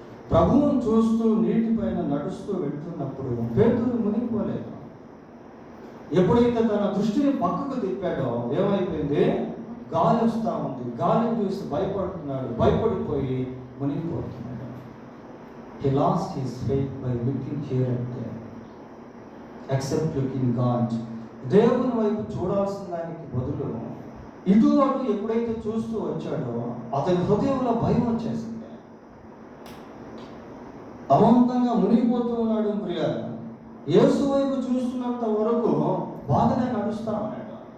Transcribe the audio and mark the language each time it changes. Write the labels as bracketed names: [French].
[Telugu] ప్రభువును చూస్తూ నీటిపైన నడుస్తూ వెళ్తున్నప్పుడు పేతురు మునిగిపోలేదు. ఎప్పుడైతే తన దృష్టిని పక్కకు తిప్పాడో ఏమైపోయింది? గాలి వస్తూ ఉంది. గాలిని చూసి భయపడుతున్నాడు, భయపడిపోయి మునిగిపోతున్నాడు. [English] He lost his faith by looking here and there, except looking God. [Telugu] దేవుని వైపు చూడాల్సిన దానికి బదులు ఇటు అటు ఎప్పుడైతే చూస్తూ వచ్చాడో అతని హృదయంలో భయం వచ్చేసింది. అమాంతంగా మునిగిపోతూ ఉన్నాడు. ప్రియారు యేసు వైపు చూస్తున్నంత వరకు బాగానే నడుస్తా ఉన్నాడు.